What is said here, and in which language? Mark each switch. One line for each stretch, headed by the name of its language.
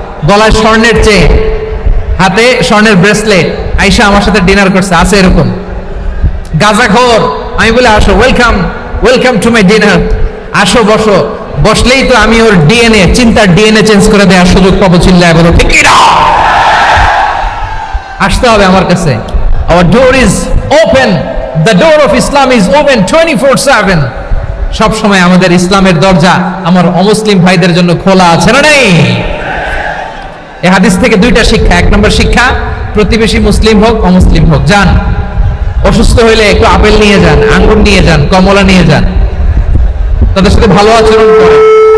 Bangla: গলায় স্বর্ণের চেন, হাতে স্বর্ণের ব্রেসলেট, আয়েশা আমার সাথে ডিনার করছে, আছে এরকম। গাঁজাখোর, আমি বলে আসো,
English: welcome welcome to my dinner,
Bangla: আসো বসো। বসলেই তো আমি ওর ডিএনএ, চিন্তার ডিএনএ চেঞ্জ করে দেওয়ার সুযোগ পাবো। চিল্লায় বলো ঠিক কি না? আসতে হবে আমার কাছে।
English: Our door is open, the door of Islam is open 24/7।
Bangla: সব সময় আমাদের ইসলামের দরজা আমার অমুসলিম ভাইদের জন্য খোলা আছে না নেই? এই হাদিস থেকে দুইটা শিক্ষা। এক নম্বর শিক্ষা, প্রতিবেশী মুসলিম হোক অমুসলিম হোক, যান, অসুস্থ হইলে একটু আপেল নিয়ে যান, আঙ্গুর নিয়ে যান, কমলা নিয়ে যান, তাদের সাথে ভালো আচরণ করেন।